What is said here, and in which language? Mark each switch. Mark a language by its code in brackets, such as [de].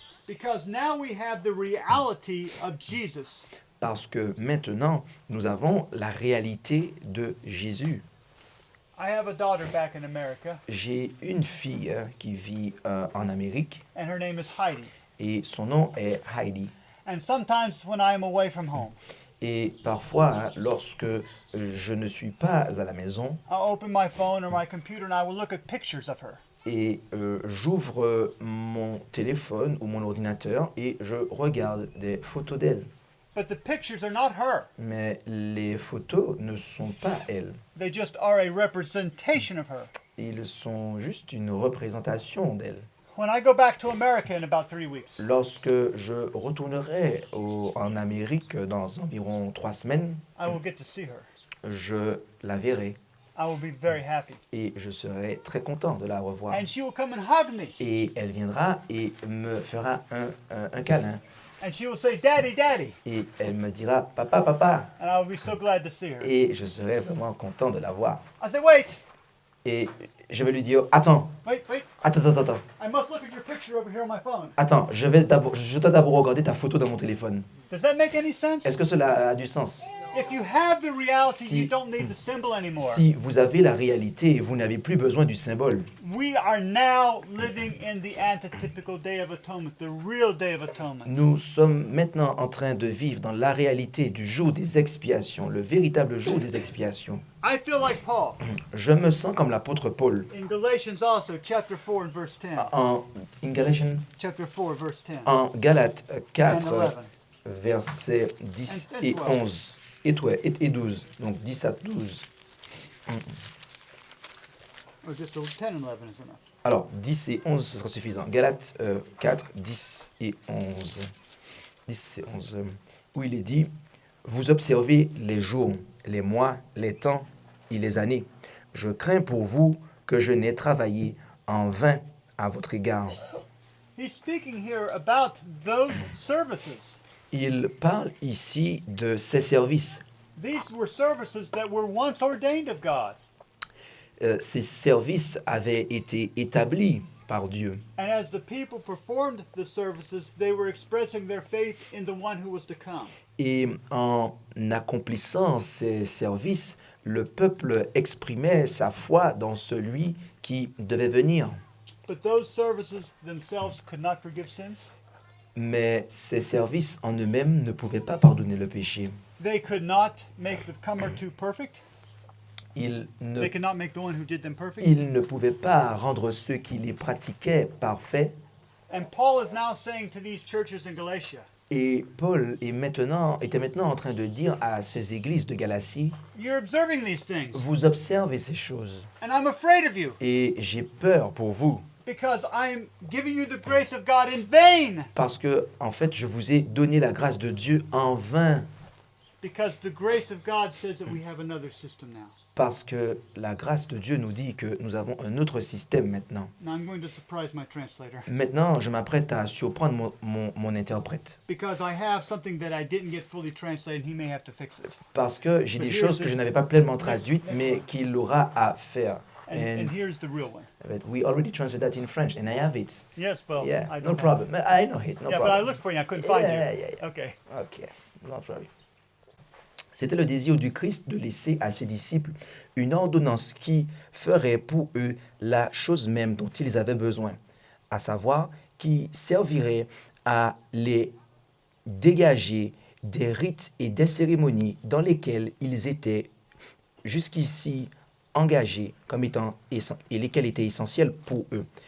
[en] Because now we have the reality of Jesus. [fr] Parce que maintenant, nous avons la réalité de Jésus. [en] I have a daughter back in America, [fr] J'ai une fille qui vit en Amérique [en] and her name is Heidi. [fr] et son nom est Heidi. [en] And sometimes when I am away from home, [fr] Et parfois, lorsque je ne suis pas à la maison [en] I'll open my phone or my computer and I will look at pictures of her. [fr] et j'ouvre mon téléphone ou mon ordinateur et je regarde des photos d'elle. [en] But the pictures are not her. [fr] Mais les photos ne sont pas elle. [en] They just are a representation of her. [fr] Ils sont juste une représentation d'elle. [en] When I go back to America in about 3 weeks, [fr] Lorsque je retournerai en Amérique dans environ 3 semaines, [en] I will get to see her. [fr] je la verrai [en] I will be very happy. [fr] et je serai très content de la revoir. [en] And she will come and hug me. [fr] Et elle viendra et me fera un câlin. [en] And she will say, Daddy, Daddy. [fr] Et elle me dira « Papa, papa !» [en] And I will be so glad to see her. [fr] Et je serai vraiment content de la voir. [en] I say, wait, [fr] Et je vais lui dire « Attends, [en] wait. [fr] attends. [en] I must look at your picture over here on my phone. [fr] Attends, je dois d'abord regarder ta photo dans mon téléphone. [en] Does that make any sense? [fr] Est-ce que cela a du sens? [en] If you have the reality, [fr] Si- [en] you don't need the symbol anymore. [fr] Si vous avez la réalité, vous n'avez plus besoin du symbole. [en] We are now living in the antitypical Day of Atonement, the real Day of Atonement. [fr] Nous sommes maintenant en train de vivre dans la réalité du jour des expiations, le véritable jour des expiations. [en] I feel like Paul [fr] Je me sens comme l'apôtre Paul [en] in Galatians also, chapter 4 and verse 10. [fr] en Galatians, [en] Chapter 4, verse 10. [fr] en Galates [en] And 4, 11. [fr] versets 10 [en] And [fr] et [en] 12. [fr] 11. Et 12. Donc 10 à 12. [en] Or just 10 and 11 is enough. [fr] Alors, 10 et 11, ce sera suffisant. Galates 4, 10 et 11. 10 et 11. Où il est dit, « Vous observez les jours, les mois, les temps et les années. Je crains pour vous que je n'ai travaillé en vain à votre égard. » [en] He's speaking here about those services. [fr] Il parle ici de ces services. [en] These were services that were once ordained of God. [fr] Ces services avaient été établis par Dieu. [en] And as the people performed the services, they were expressing their faith in the one who was to come. [fr] Et en accomplissant ces services, le peuple exprimait sa foi dans celui qui devait venir. [en] But those services themselves could not forgive sins. [fr] Mais ces services en eux-mêmes ne pouvaient pas pardonner le péché. [en] They could not make the comer to perfect. [fr] Ils ne, [en] They could not make the one who did them perfect. [fr] ils ne pouvaient pas rendre ceux qui les pratiquaient parfaits. [en] And Paul is now saying to these churches in Galatia, [fr] Et Paul était maintenant en train de dire à ces églises de Galatie, [en] you're observing these things, [fr] vous observez ces choses. [en] and I'm afraid of you, [fr] Et j'ai peur pour vous. [en] because I'm giving you the grace of God in vain. [fr] Parce que, en fait, je vous ai donné la grâce de Dieu en vain. [en] Because the grace of God says that we have another system now. [fr] Parce que la grâce de Dieu nous dit que nous avons un autre système maintenant. [en] Now I'm going to surprise my translator. [fr] Maintenant, je m'apprête à surprendre mon interprète. [en] Because I have something that I didn't get fully translated, he may have to fix it. [fr] Parce que j'ai des choses que je n'avais pas pleinement traduites, mais qu'il aura à faire. [en] And here's the real one. But we already translated that in French, and I have it. Yes, well, Yeah, I no don't problem. I know it, no Yeah, but I problem. looked for you, I couldn't find Yeah, you. yeah. Okay. Ok, no problem. [fr] C'était le désir du Christ de laisser à ses disciples une ordonnance qui ferait pour eux la chose même dont ils avaient besoin, à savoir qui servirait à les dégager des rites et des cérémonies dans lesquels ils étaient jusqu'ici engagés comme étant et lesquels étaient essentiels pour eux.